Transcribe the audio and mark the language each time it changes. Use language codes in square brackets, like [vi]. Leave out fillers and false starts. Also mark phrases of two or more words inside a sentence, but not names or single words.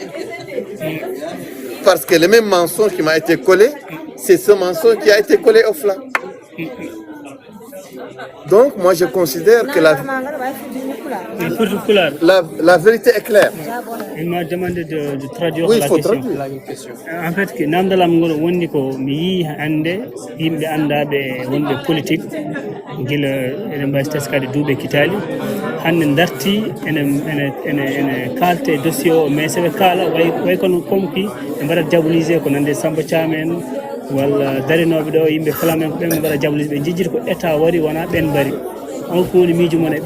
[fr] Parce que le même mensonge qui m'a été collé, c'est ce mensonge qui a été collé aux Flammes. Donc, moi, je considère que la vérité est claire. Il m'a demandé de traduire oui, la question. [ff] En fait, que namdalam ngol wonni ko mi yi hande yimbe andabe wonbe politique gila ene mbasi taskade duube kitali hande darti ene kalte dossier o mais sebe kala way kono komki e mbara diaboliser ko nande Samba Thiamen walla darinoɓe ɗo yimɓe Flamen ko ɓen mbara diaboliser ɓe jejjiti ko état wari wona ɓen mbari on ko woni miijo mon e